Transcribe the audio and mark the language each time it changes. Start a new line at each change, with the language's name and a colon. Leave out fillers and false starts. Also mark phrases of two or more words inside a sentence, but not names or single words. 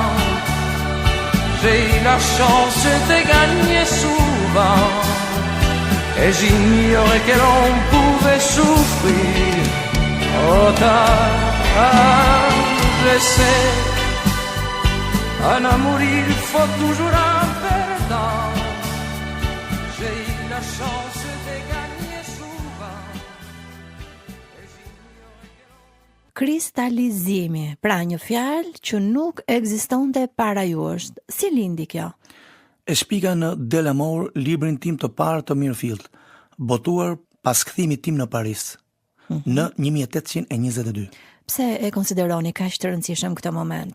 French: J'ai eu la chance de gagner souvent, et j'ignorais que l'on pouvait souffrir autant. Je sais, en amour il faut toujours un perdant. J'ai eu la chance de gagner souvent, et j'ignorais que l'on...
Albanian: Kristalizimi, pra një fjalë që nuk ekzistonte para jush. Si lindi kjo? E shpika në Delamore, librin tim të parë të Mirfield, botuar pas kthimit tim në Paris, në 1822. Pse e konsideroni kaq të rëndësishëm këtë moment?